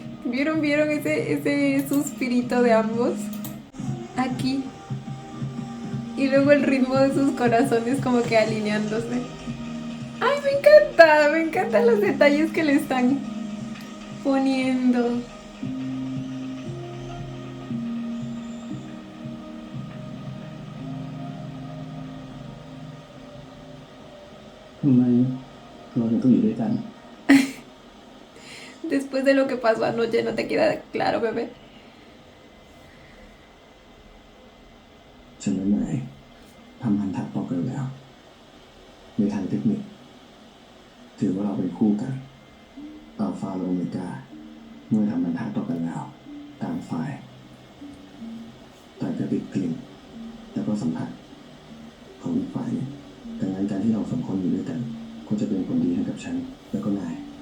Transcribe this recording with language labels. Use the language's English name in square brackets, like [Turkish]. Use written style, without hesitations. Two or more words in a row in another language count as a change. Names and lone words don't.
[Spanish] ¿Vieron ese suspirito de ambos? Aquí. Y luego el ritmo de sus corazones como que alineándose. ¡Ay, me encanta! Me encantan los detalles que le están poniendo. [Thai] ทำไมเราถึงต้องอยู่ด้วยกัน [Spanish] Después de lo que pasó anoche, ¿no te queda claro, bebé? [Thai] ฉันและนายทำพันธะต่อกันแล้ว ในทางเทคนิค ถือว่าเราเป็นคู่กันอัลฟาและโอเมก้าเมื่อทำพันธะต่อกันแล้วต่างฝ่ายต่างจะติดกลิ่นแล้วก็สัมผัสของอีกฝ่ายหนึ่งดังนั้นการที่เราสองคนอยู่ด้วยกันก็จะเป็นผลดีให้กับฉันแล้วก็นาย